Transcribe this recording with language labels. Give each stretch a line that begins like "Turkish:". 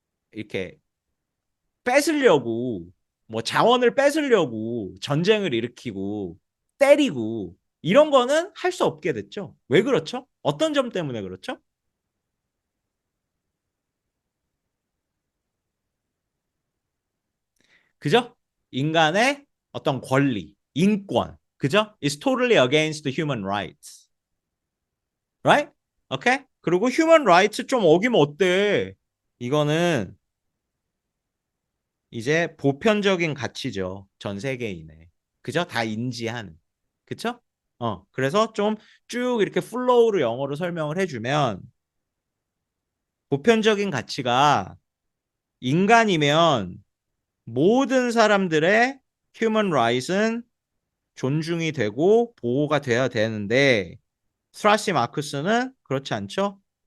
Korean: 이렇게 뺏으려고, 뭐 자원을 뺏으려고 전쟁을 일으키고 때리고, 이런 거는 할 수 없게 됐죠. 왜 그렇죠? 어떤 점 때문에 그렇죠? 그죠? 인간의 어떤 권리, 인권, 그죠?
English: It's totally against human rights, right?
Korean: 오케이? 그리고 human rights 좀 어기면 어때? 이거는 이제 보편적인 가치죠. 전 세계인의. 그죠? 다 인지하는. 그쵸? 그래서 좀 쭉 이렇게 플로우로 영어로 설명을 해주면, 보편적인 가치가 인간이면 모든 사람들의 human rights은 존중이 되고 보호가 돼야 되는데, 스트라시 마크스는 그렇지 않죠.